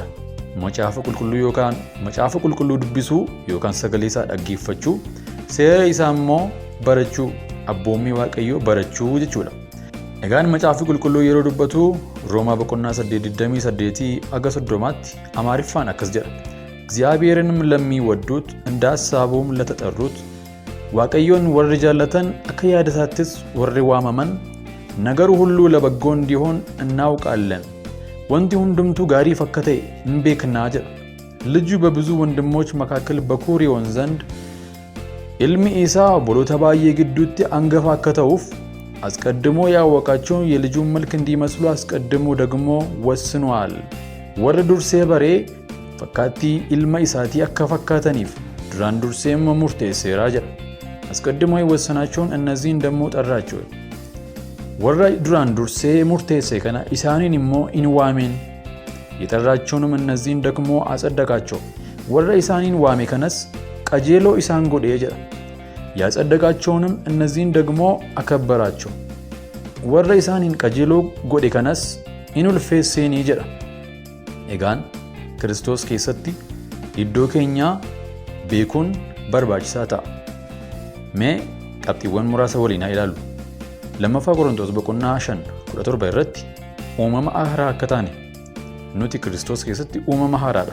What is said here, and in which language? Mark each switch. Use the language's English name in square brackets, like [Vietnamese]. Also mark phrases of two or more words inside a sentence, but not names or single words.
[Oromo] Macaafa qulqulluu yookaan macaafa qulqulluu dubbisuu yookaan sagalee isaa dhaggeeffachuu, seera isaa immoo barachuu, abboommii Waaqayyoo barachuu jechuudha. Egaan macaafi qulqulluu yeroo dubbatu Roomaa boqonnaa 8:28-30tti Amaariffaan akkas jedha. [Amharic] እግዚአብሔርንም ለሚወዱት እንደ ሐሳቡም ለተጠሩት [Oromo] Waaqayyoon warri jaallatan akka yaadasaattis warri waamaman [Amharic] ነገሩ ሁሉ ለበጎ እንዲሆን እናውቃለን. [Oromo] wanti hundumtuu gaariif akka ta'e hin beeknaa jedha. [Amharic] ልጁ በብዙ ወንድሞች መካከል በኩር ይሆን ዘንድ [Oromo] ilmi isaa obboloota baay'ee gidduutti hangafa akka ta'uuf [Amharic] አስቀድሞ ያወቃቸውን የልጁን መልክ እንዲመስሉ አስቀድሞ ደግሞ ወስኗል. [Oromo] warri dursee baree fakkaattii ilma isaatii akka fakkaataniif duraan dursee murteesseera jedha. [Amharic] አስቀድሞ የወሰናቸውን እነዚህን ደግሞ ጠራቸው. [Oromo] warra duraan dursee murteesse kana isaaniin immoo in waameen [Amharic] የጠራቸውንም እነዚህን ደግሞ አጸደቃቸው. [Oromo] warra isaaniin waame kanas qajeeloo isaan godhee jedha. [Amharic] ያጸደቃቸውንም እነዚህን ደግሞ አከበራቸው. [Oromo] warra isaaniin qajeeloo godhe kanas in ulfeesseenii jedha. Egaan Kiristoos keessatti iddoo keenyaa beekuun barbaachisaa ta'a. Mee qabxiiwwan muraasa waliin haa ilaallu. Lammaffaa Qorontos 5:17 irratti uumama haaraa akka taane nuti Kiristoos keessatti uumama haaraadha.